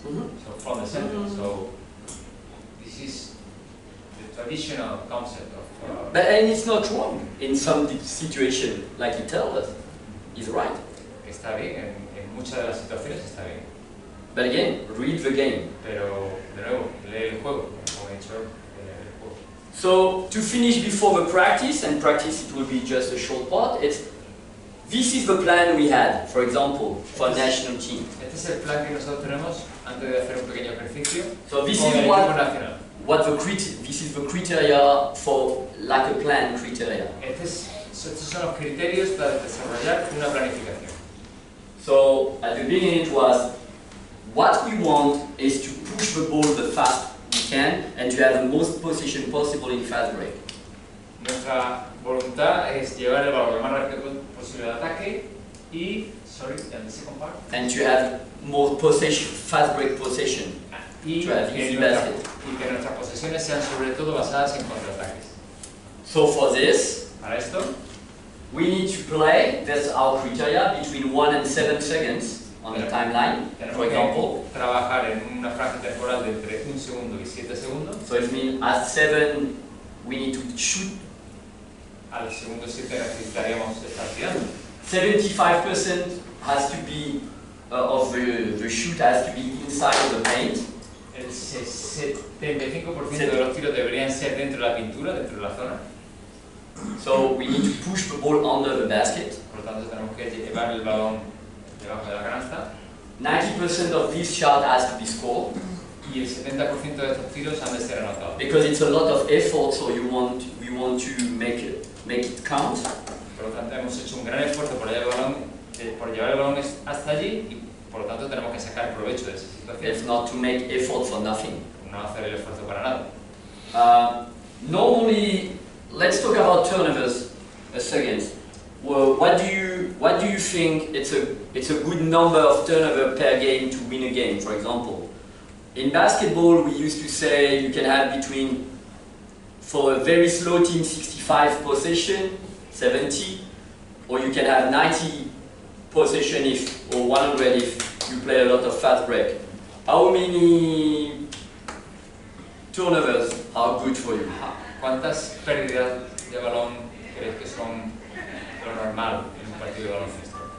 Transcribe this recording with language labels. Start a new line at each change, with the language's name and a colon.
English: So from the center. So this is the traditional concept of. But and it's not wrong in some situation, like you tell us. He's right.
Spanish: Está bien, en muchas de las situaciones está bien.
English: But again, read the game.
Spanish: Pero de nuevo, lee el juego, como he dicho, lee el juego.
English: So to finish before the practice, and practice it will be just a short part, this is the plan we had, for example, for national team.
Spanish: Este es el plan que nosotros tenemos antes de hacer un pequeño ejercicio.
English: So this
Spanish: con
English: is
Spanish: el equipo nacional.
English: this is the criteria for like a plan criteria.
Spanish: Estos son los criterios para desarrollar una planificación.
English: So at the beginning it was what we want is to push the ball the fast we can and to have the most possession possible in fast break.
Spanish: Nuestra voluntad es llevar el balón lo más rápido posible al ataque y,
English: and the second part. And to have more possession, fast break possession.
Spanish: Y
English: to have easy basket.
Spanish: Y que nuestras posesiones sean sobre todo basadas en contraataques.
English: So for this,
Spanish: para esto,
English: we need to play, that's our criteria, between 1 and 7 seconds on the timeline, for example.
Spanish: Trabajar en una franja temporal de entre 1 segundo y 7 segundos.
English: So it means at 7 we need to shoot.
Spanish: Al segundo 7 necesitaríamos estar tirando.
English: 75% has to be, of the shoot has to be inside of the paint.
Spanish: El 75% de los tiros deberían ser dentro de la pintura, dentro de la zona.
English: So we need to push the ball under the basket.
Spanish: Por lo tanto tenemos que llevar el balón debajo de la canasta.
English: 90% of this shot has to be scored.
Spanish: Y el 70% de estos tiros han de ser anotados.
English: Because it's a lot of effort, so we want to make it count.
Spanish: Por lo tanto hemos hecho un gran esfuerzo por llevar el balón hasta allí y por lo tanto tenemos que sacar provecho de esa situación.
English: It's not to make effort for nothing.
Spanish: No hacer el esfuerzo para nada.
English: Normally, let's talk about turnovers a second. Well, what do you think it's a good number of turnover per game to win a game, for example? In basketball, we used to say you can have between, for a very slow team, 65 possession, 70, or you can have 90 possession or 100 if you play a lot of fast break. How many turnovers are good for you?
Spanish: ¿Cuántas pérdidas de balón crees que son lo normal en un partido de baloncesto?